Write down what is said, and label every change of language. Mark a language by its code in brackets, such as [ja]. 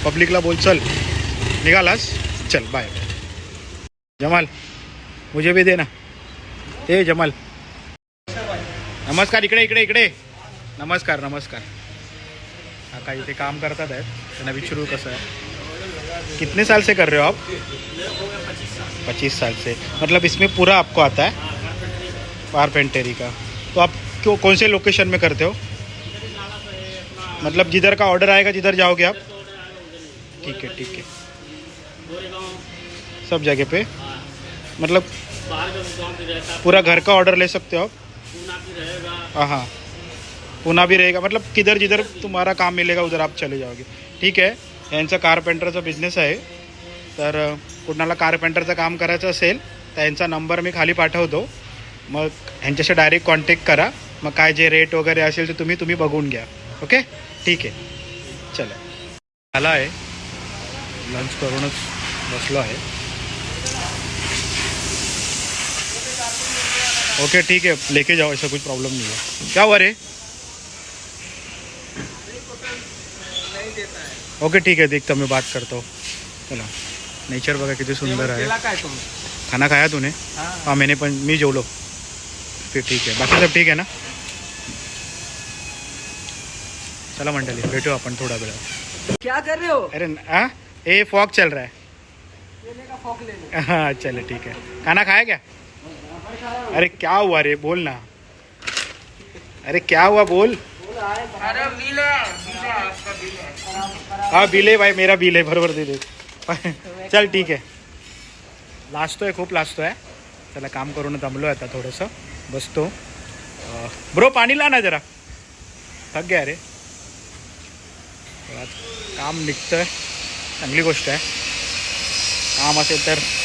[mr] पब्लिकला बोल. चल निघालास, चल बाय. [hi] जमाल मुझे भी दे ना. [mr] ए जमाल नमस्कार. इकडे नमस्कार. काका इथे काम करतात आहेत, त्यांना विचारू कसं आहे. [hi] कितने साल से कर रहे हो आप? 25 साल से. मतलब इसमें पूरा आपको आता है कारपेंटरी का. तो आप कौन से लोकेशन में करते हो? मतलब जिधर का ऑर्डर आएगा जिधर जाओगे आप? ठीक है. सब जगह पे मतलब पूरा घर का ऑर्डर ले सकते हो आप? हाँ, पुणे भी रहेगा. मतलब किधर जिधर तुम्हारा काम मिलेगा उधर आप चले जाओगे. [mr] ठीक आहे. यांचा कारपेंटरचा बिझनेस आहे. तर कुणाला कारपेंटरचं काम करायचं असेल तर यांचा नंबर मी खाली पाठवतो. मग ह्यांच्याशी डायरेक्ट कॉन्टॅक्ट करा. मग काय जे रेट वगैरे असेल ते तुम्ही बघून घ्या. ओके ठीक आहे. चला आला आहे, लंच करूनच बसलो आहे. [hi] ओके ठीक है, लेके जाओ, ऐसा कुछ प्रॉब्लम नहीं है. क्या हुआ रे? ओके ठीक है, देखता मैं बात करता हूँ. [mr] चला नेचर बघा किती सुंदर आहे. [hi] खाना खाया तूने? हाँ मैंने [mr] पण मी जेवलो. [hi] फिर ठीक है, बाकी सब ठीक है ना? [mr] चला मंडळी भेटू आपण थोड़ा वेळ. [hi] क्या कर रहे हो? अरे हाँ, ये फॉग चल रहा है. फॉक ले ले. हाँ चले ठीक है. खाना खाया क्या? अरे क्या हुआ रे, बोल ना. अरे क्या हुआ बोल. अरे बिल है. हाँ बिल है भाई, मेरा बिल है, बरोबर दे दे. [mr] चल ठीक आहे. लाजतोय, खूप लाजतोय. चला काम करून दमलो आता, थोडंसं बसतो. ब्रो पाणी ला ना जरा, [hi] थक गया रे. [mr] काम निघतंय, चांगली गोष्ट आहे. काम असेल तर